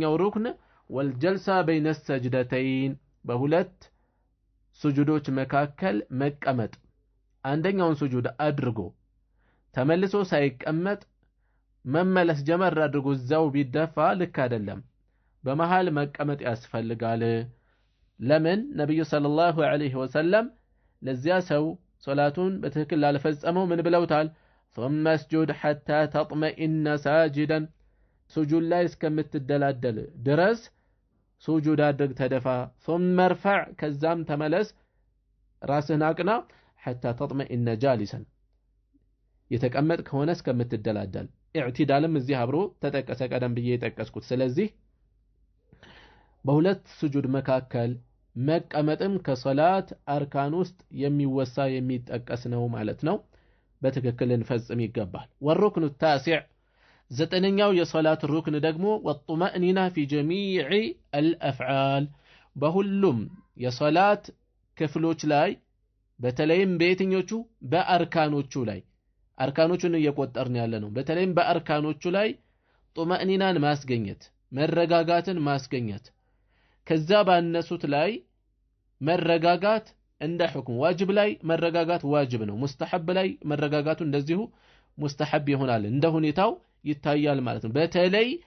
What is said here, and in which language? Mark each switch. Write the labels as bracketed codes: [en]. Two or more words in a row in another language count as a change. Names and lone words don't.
[am] ሩክን [ar] والجلسة بين السجدتين [am] በሁለት ሱጁዶች መካከል መቀመጥ አንደኛውን ሱጁድ አድርጎ ተመልሶ ሳይቀመጥ መመለስ ጀመር አድርጎ እዛው ቢደፋ ልክ አይደለም በመሃል መቀመጥ ያስፈልጋል ለምን ነብዩ [ar] صلى الله عليه وسلم [am] ለዚያ ሰው ሶላቱን በትክክል ላልፈጸመው ምን ብለውታል [ar] ثم اسجد حتى تطمئن ساجدا سجود [am] ላይ እስከምትደላደል ድረስ ሱጁድ አድርግ ተደፋ [ar] ثم ارفع [am] ከዛም ተመለስ ራስህን አቅና [ar] حتى تطمئن جالسا [am] የተቀመጥ ከሆነ እስከምትደላደል ኢዕቲዳልም እዚህ አብሮ ተጠቀሰ ቀደም ብዬ የጠቀስኩት ስለዚህ በሁለት ሱጁድ መካከል መቀመጥም ከሶላት አርካን ውስጥ የሚወሳ የሚጠቀስ ነው ማለት ነው በትክክል እንፈጽም ይገባል والركن التاسع ዘጠነኛው የሶላት ሩክን ደግሞ [ar] والطمأنينة في جميع الأفعال [am] በሁሉም የሶላት ክፍሎች ላይ በተለይም በየትኞቹ በአርካኖቹ ላይ አርካኖቹን እየቆጠርን ያለ ነው በተለይም በአርካኖቹ ላይ ጡመእኒናን ማስገኘት መረጋጋትን ማስገኘት ከዛ ባነሱት ላይ መረጋጋት እንደ ሁክም ዋጅብ ላይ መረጋጋት ዋጅብ ነው ሙስተሐብ ላይ መረጋጋቱ እንደዚሁ ሙስተሐብ ይሆናል እንደ ሁኔታው ይታያል ማለት ነው በተለይ